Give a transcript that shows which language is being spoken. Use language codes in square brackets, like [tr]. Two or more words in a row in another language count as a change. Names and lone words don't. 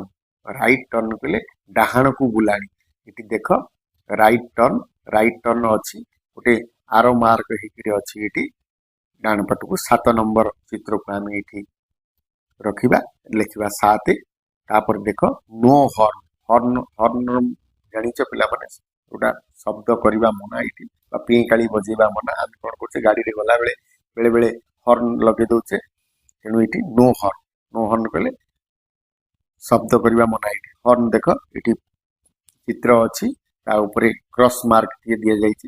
[en] right turn [or] କହିଲେ ଡାହାଣକୁ ବୁଲାଣି। ଏଠି ଦେଖ [en] right turn [or] ଅଛି ଗୋଟେ [en] arrow mark [or] ହେଇକିରି ଅଛି ଏଠି ଡାହାଣ ପଟକୁ। 7 ନମ୍ବର ଚିତ୍ରକୁ ଆମେ ଏଠି ରଖିବା, ଲେଖିବା 7। ତାପରେ ଦେଖ [en] no horn. [or] हॉर्न ଜାଣିଛ ପିଲାମାନେ ଯୋଉଟା ଶବ୍ଦ କରିବା ମନା ଏଠି ବା ପିଁକାଳି ବଜେଇବା ମନା। ଆମେ କଣ କରୁଛେ ଗାଡିରେ ଗଲାବେଳେ ବେଳେ ବେଳେ ହର୍ନ ଲଗେଇ ଦଉଛେ। ତେଣୁ ଏଠି [en] no horn [or] କହିଲେ ଶବ୍ଦ କରିବା ମନା। ଏଠି ହର୍ନ ଦେଖ ଏଠି ଚିତ୍ର ଅଛି, ତା ଉପରେ [en] cross mark [or] ଟିକେ ଦିଆଯାଇଛି।